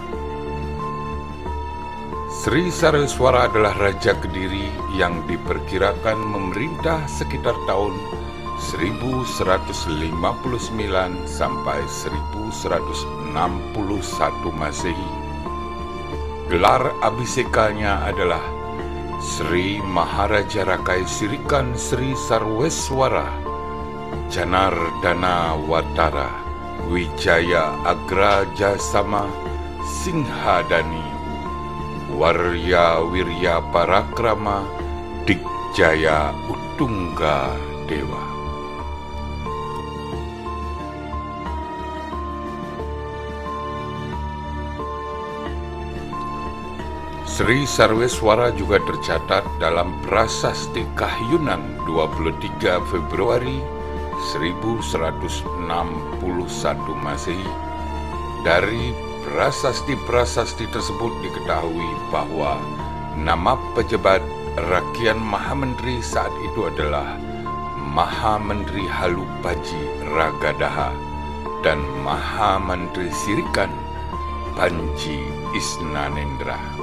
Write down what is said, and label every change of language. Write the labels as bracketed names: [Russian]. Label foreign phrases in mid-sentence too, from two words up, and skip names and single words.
[Indonesian] Sri Sarweswara adalah Raja Kediri yang diperkirakan memerintah sekitar tahun 1159 sampai 1161 Masehi. Gelar abhisekanya adalah Sri Maharaja Rakai Sirikan Sri Sarweswara Janardana Watara Wijaya Agraja Sama Singhadani Warya Wirya Parakrama Dikjaya Utungga Dewa. Sri Sarweswara juga tercatat dalam Prasasti Kahyunan 23 Februari 1161 Masehi. Dari prasasti-prasasti tersebut diketahui bahwa nama pejabat Rakian Mahamentri saat itu adalah Mahamentri Halupaji Ragadaha dan Mahamentri Sirikan Panji Isnanendra.